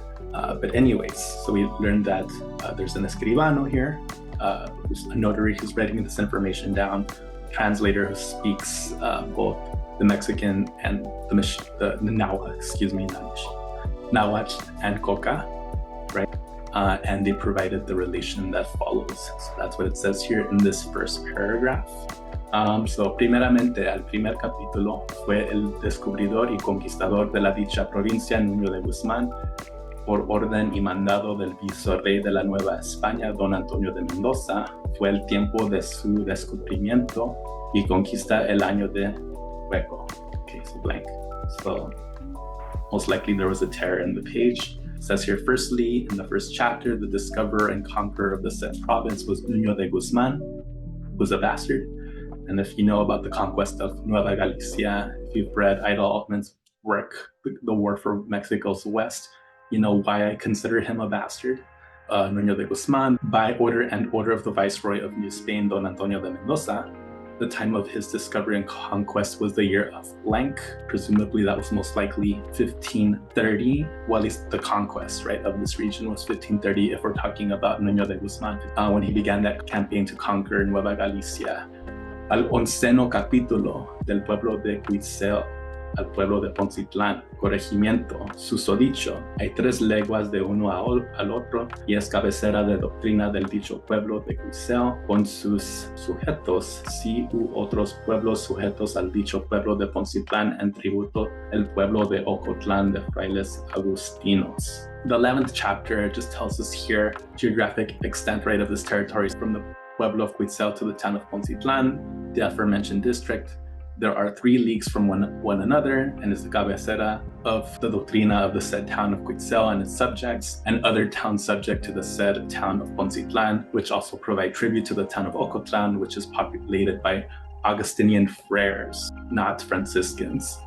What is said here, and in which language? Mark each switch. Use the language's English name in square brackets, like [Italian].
[English] But anyways, so we learned that there's an escribano here, who's a notary who's writing this information down, translator who speaks both the Mexican and the Nahuatl and Coca, right? And they provided the relation that follows. So that's what it says here in this first paragraph. [Spanish] So primeramente, el primer capítulo fue el descubridor y conquistador de la dicha provincia, Nuño de Guzmán, por orden y mandado del vicerrey de la Nueva España, don Antonio de Mendoza. Fue el tiempo de su descubrimiento y conquista el año de hueco. [English] Okay, so blank. So most likely there was a tear in the page. It says here, firstly, in the first chapter, the discoverer and conqueror of the said province was Nuño de Guzmán, who was a bastard. And if you know about the conquest of Nueva Galicia, if you've read Ida Altman's work, The War for Mexico's West, you know why I consider him a bastard. Nuño de Guzmán, by order of the Viceroy of New Spain, Don Antonio de Mendoza. The time of his discovery and conquest was the year of blank. Presumably that was most likely 1530. Well, at least the conquest, right, of this region was 1530 if we're talking about Nuño de Guzmán, when he began that campaign to conquer Nueva Galicia. [Spanish] Al onceno capítulo del pueblo de Cuitzeo al pueblo de Poncitlán, corregimiento, susodicho, hay 3 leguas de uno al otro y es cabecera de doctrina del dicho pueblo de Cuitzeo con sus sujetos, sí u otros pueblos sujetos al dicho pueblo de Poncitlán en tributo el pueblo de Ocotlán de frailes agustinos. [English] The 11th chapter just tells us here geographic extent, right, of this territory from the pueblo of Cuitzeo to the town of Poncitlán, the aforementioned district. There are 3 leagues from one another, and is the cabecera of the doctrina of the said town of Cuitzeo and its subjects, and other towns subject to the said town of Poncitlán, which also provide tribute to the town of Ocotlán, which is populated by Augustinian friars, not Franciscans.